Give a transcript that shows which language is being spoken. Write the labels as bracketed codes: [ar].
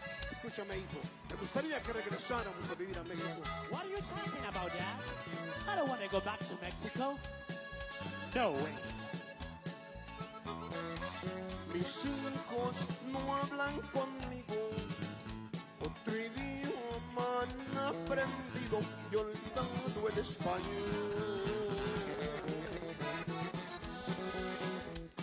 [es] escúchame, hijo. Me gustaría que regresáramos a vivir a México. [en] What are you talking about, Dad? I don't want to go back to Mexico. No way. [es] Mis hijos no hablan conmigo, otro idioma han aprendido y olvidando el español.